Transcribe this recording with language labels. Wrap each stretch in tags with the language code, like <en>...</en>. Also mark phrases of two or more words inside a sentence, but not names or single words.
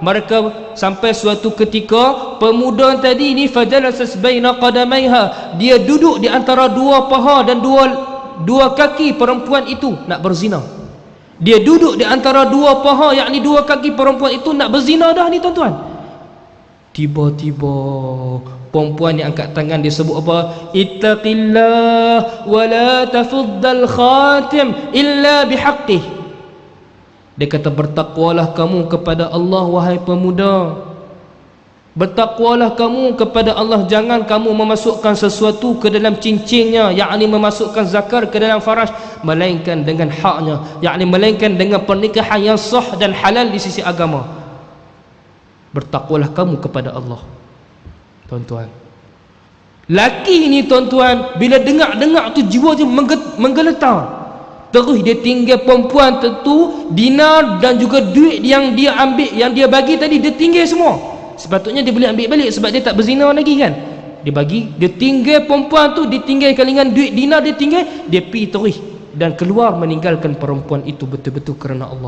<ms>Mereka sampai suatu ketika pemuda tadi ni</ms> <ar>فجلس بين قدميها,</ar> <ms>dia duduk di antara dua paha dan dua kaki perempuan itu nak berzina. Dia duduk di antara dua paha, yakni dua kaki perempuan itu nak berzina dah ni tuan-tuan. Tiba-tiba perempuan yang angkat tangan, dia sebut apa?</ms> <ar>اتق الله ولا تفض الخاتم إلا بحقه.</ar> <ms>Dia kata, bertakwalah kamu kepada Allah wahai pemuda. Bertakwalah kamu kepada Allah, jangan kamu memasukkan sesuatu ke dalam cincinnya, yakni memasukkan zakar ke dalam faraj, melainkan dengan haknya, yakni melainkan dengan pernikahan yang sah dan halal di sisi agama. Bertakwalah kamu kepada Allah. Tuan-tuan, laki ni tuan-tuan, bila dengar tu jiwa dia menggeletar. Terus dia tinggal perempuan tentu, dinar dan juga duit yang dia ambil, yang dia bagi tadi, dia tinggal semua. Sepatutnya dia boleh ambil balik sebab dia tak berzina lagi kan. Dia bagi, dia tinggal perempuan tu, dia tinggal kalingan duit dinar, dia tinggal, dia pergi terus dan keluar meninggalkan perempuan itu betul-betul kerana Allah.</ms>